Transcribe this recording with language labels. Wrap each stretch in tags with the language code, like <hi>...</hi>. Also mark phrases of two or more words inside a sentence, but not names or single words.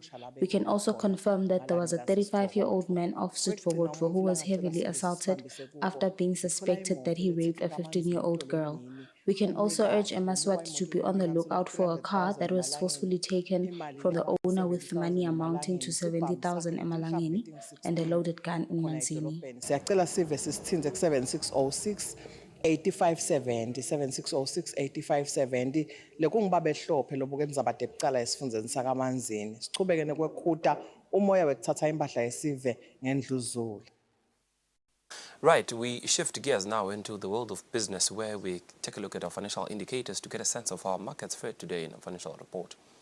<en>We can also confirm that there was a 35-year-old man of Sudvogotvo who was heavily assaulted after being suspected that he raped a 15-year-old girl. We can also urge Eswatini to be on the lookout for a car that was forcefully taken from the owner with money amounting to 70,000 emalangeni and a loaded gun in Manzini.</en> <ss>Siyacela sive sisithinze ku7606 8570 7606 8570 lekungibaba ehlophe lobuke nizabade ekucala esifundzeni sakaManzini sichubeke nekwekhuta umoya wekuthatha impahla yesive ngendluzulu.</ss> <en>Right, we shift gears now into the world of business where we take a look at our financial indicators to get a sense of how markets fared today in a financial report.</en>